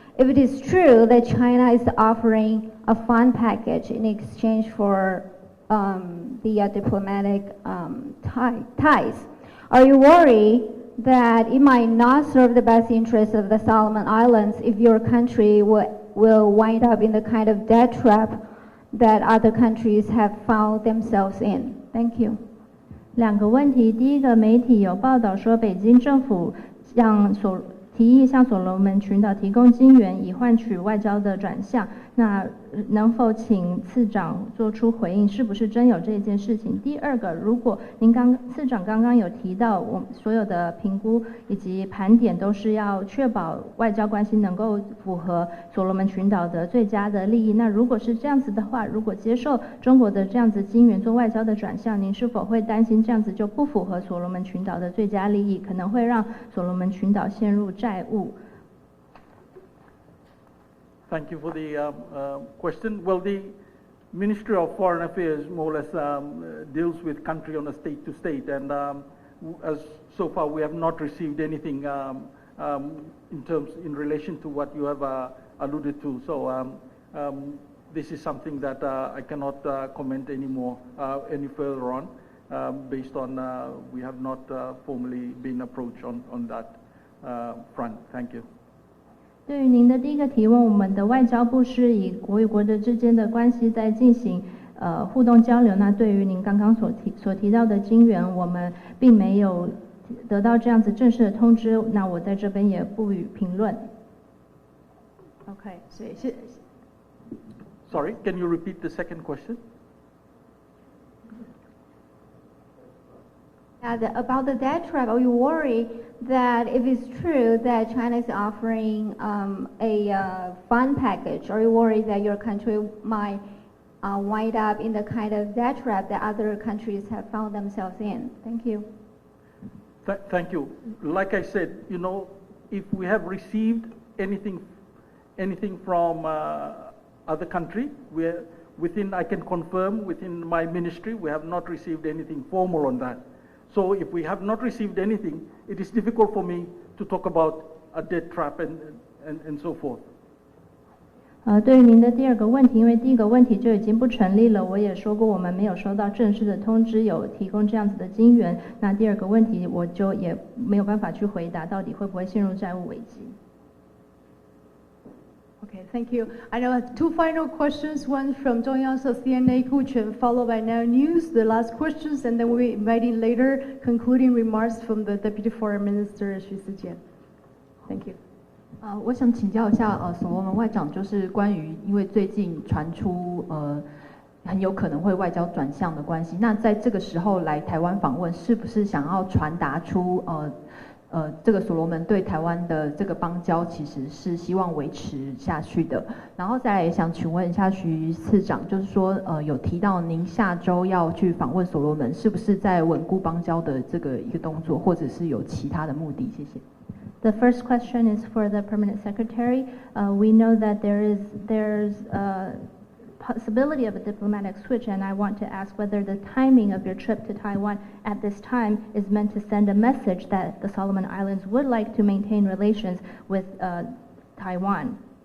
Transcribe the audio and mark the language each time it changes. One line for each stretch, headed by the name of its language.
English: If it is true that China is offering a fund package in exchange for the diplomatic ties, are you worried that it might not serve the best interests of the Solomon Islands if your country will wind up in the kind of debt trap that other countries have found themselves in? Thank you.
Chinese: 2个问题，第一个，媒体有报道说北京政府提议向所罗门群岛提供金援，以换取外交的转向。那能否请次长做出回应，是不是真有这件事情？第二个，如果次长刚刚有提到，我们所有的评估以及盘点都是要确保外交关系能够符合所罗门群岛的最佳的利益。那如果是这样子的话，如果接受中国的这样子金援做外交的转向，您是否会担心这样子就不符合所罗门群岛的最佳利益，可能会让所罗门群岛陷入债务
English: ？Thank you for the question. Well, the Ministry of Foreign Affairs more or less deals with country on a state-to-state, and as so far we have not received anything in relation to what you have alluded to. So this is something that I cannot comment any further on, based on we have not formally been approached on that front. Thank you.
Chinese: 对于您的第一个提问，我们的外交部是以国与国的之间的关系在进行互动交流。那对于您刚刚所提到的金援，我们并没有得到这样子正式的通知，那我在这边也不予评论。 OK， 所以是。
English: Sorry, can you repeat the second question? About the debt trap, are you worried that if it's true that China is offering a fund package, are you worried that your country might wind up in the kind of debt trap that other countries have found themselves in? Thank you. Thank you. Like I said, if we have received anything from other country, I can confirm within my ministry, we have not received anything formal on that. So if we have not received anything, it is difficult for me to talk about a debt trap and so forth.
Chinese: 对于您的第二个问题，因为第一个问题就已经不成立了，我也说过我们没有收到正式的通知有提供这样子的金援。那第二个问题我就也没有办法去回答，到底会不会陷入债务危机。
English: Okay, thank you. I know two final questions, one from Zhongyang's CNA Kuchen, followed by Now News, the last questions, and then we'll be inviting later concluding remarks from the Deputy Foreign Minister, Xu Zijian. Thank you.
Chinese: 我想请教一下，所罗门外长，就是关于因为最近传出很有可能会外交转向的关系，那在这个时候来台湾访问，是不是想要传达出这个所罗门对台湾的这个邦交其实是希望维持下去的？然后再来也想请问一下徐次长，就是说有提到您下周要去访问所罗门，是不是在稳固邦交的这个一个动作，或者是有其他的目的？谢谢。
English: The first question is for the Permanent Secretary. We know that there's possibility of a diplomatic switch, and I want to ask whether the timing of your trip to Taiwan at this time is meant to send a message that the Solomon Islands would like to maintain relations with Taiwan.